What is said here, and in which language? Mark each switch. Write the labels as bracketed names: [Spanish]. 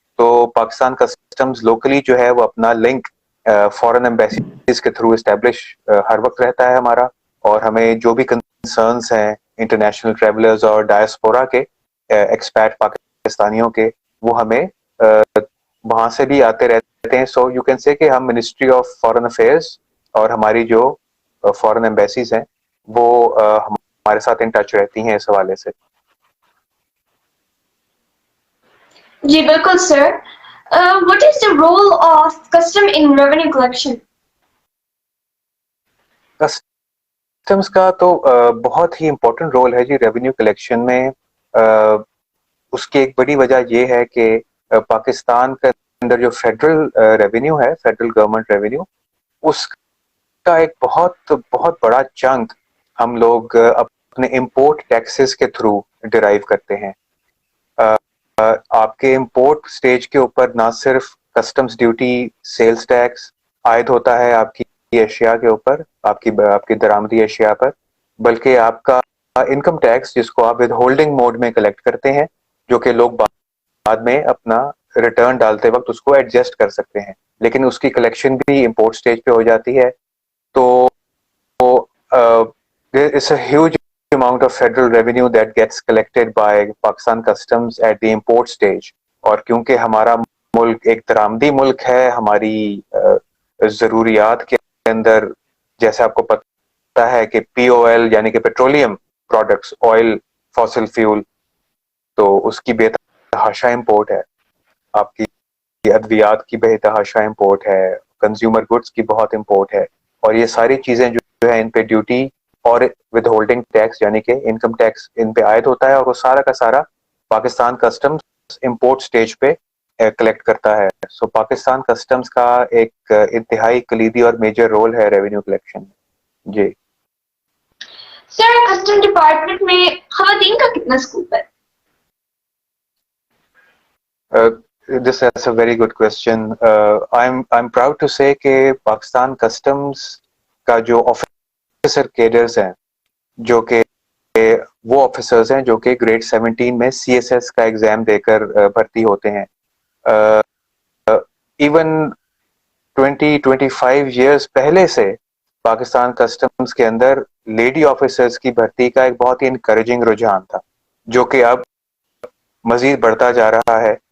[Urdu] تو Pakistan customs locally جو ہے وہ اپنا لنک فورن ایمبیسیز کے تھرو اسٹیبلش ہر وقت رہتا ہے ہمارا, اور ہمیں جو بھی کنسرنس ہیں انٹرنیشنل ٹریولرز اور ڈائسپورا کے ایکسپیٹ پاکستانیوں کے, وہ ہمیں وہاں سے بھی آتے رہتے ہیں. [English] so you can say [Urdu] کہ ہم منسٹری آف فارن افیئرس اور ہماری جو فارن ایمبیسیز ہیں وہ ہمارے ساتھ ان ٹچ رہتی ہیں اس حوالے سے. جی بالکل سر. [English] What is the role of custom in revenue collection? [Urdu] Customs کا تو بہت ہی امپورٹنٹ رول ہے جی ریونیو کلیکشن میں. اس کی ایک بڑی وجہ یہ ہے کہ پاکستان کے اندر جو فیڈرل ریونیو ہے, فیڈرل گورنمنٹ ریونیو, اس کا ایک بہت بہت بڑا چنک ہم لوگ اپنے امپورٹ ٹیکسز کے تھرو ڈرائیو کرتے ہیں. آپ کے امپورٹ سٹیج کے اوپر نہ صرف کسٹمز ڈیوٹی, سیلز ٹیکس عائد ہوتا ہے آپ کی اشیاء کے اوپر, آپ کی درآمدی اشیاء پر, بلکہ آپ کا انکم ٹیکس جس کو آپ ود ہولڈنگ موڈ میں کلیکٹ کرتے ہیں, جو کہ لوگ بعد میں اپنا ریٹرن ڈالتے وقت اس کو ایڈجسٹ کر سکتے ہیں, لیکن اس کی کلیکشن بھی امپورٹ سٹیج پہ ہو جاتی ہے. [English] تو it's a huge amount of federal revenue that gets collected by Pakistan Customs at the import stage. [Urdu] اور کیونکہ ہمارا ملک ایک درآمدی ملک ہے, ہماری ضروریات کے اندر جیسے آپ کو پتہ ہے کہ POL یعنی کہ petroleum products, oil, fossil fuel, تو اس کی بے تحاشا امپورٹ ہے. آپ کی ادویات کی بے تحاشا امپورٹ ہے, کنزیومر گڈس کی بہت امپورٹ ہے, اور یہ ساری چیزیں جو ہے ان پہ ڈیوٹی اور ود ہولڈنگ ٹیکس یعنی کہ انکم ٹیکس ان پہ عائد ہوتا ہے, اور وہ سارا کا سارا پاکستان کسٹمز امپورٹ سٹیج پہ کلیکٹ کرتا ہے. سو پاکستان کسٹمز کا ایک انتہائی کلیدی اور میجر رول ہے ریونیو کلیکشن میں. جی سر کسٹم ڈپارٹمنٹ میں خواتین کا کتنا اسکوپ ہے؟ [English] This is a very good question. I'm proud to say [Urdu] کہ پاکستان کسٹمز کا جو آفیسر کیڈرز ہیں جو کہ وہ آفیسرز ہیں جو کہ گریڈ 17 میں CSS کا ایگزام دے کر بھرتی ہوتے ہیں. ایون 20-25 ایئرس پہلے سے پاکستان کسٹمز کے اندر لیڈی آفیسرز کی بھرتی کا ایک بہت ہی انکریجنگ رجحان تھا, جو کہ اب مزید بڑھتا جا رہا ہے.